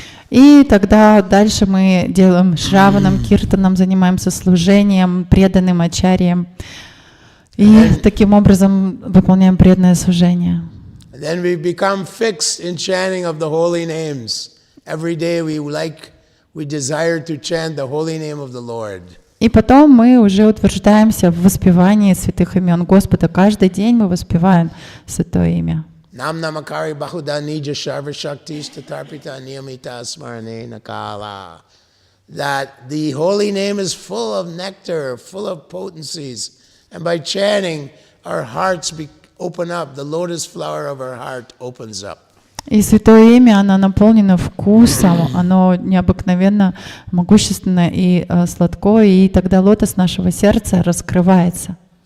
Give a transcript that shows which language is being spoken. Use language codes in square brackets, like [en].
[ru] И тогда дальше мы делаем шраваном, киртаном, занимаемся служением, преданным ачарьям. И таким образом выполняем преданное служение. [en] And then we become fixed in chanting of the holy names. Every day we desire to chant the holy name of the Lord. [ru] И потом мы уже утверждаемся в воспевании святых имен Господа. Каждый день мы воспеваем святое имя. [sa] Nam namakari bahuda nija sharva shakti statarpita niyamita smarane nakala. [en] that the holy name is full of nectar, full of potencies. And by chanting, our hearts open up. The lotus flower of our heart opens up. [ru] И Святое Имя, оно наполнено вкусом, оно необыкновенно могущественно и сладкое, и тогда лотос нашего сердца раскрывается.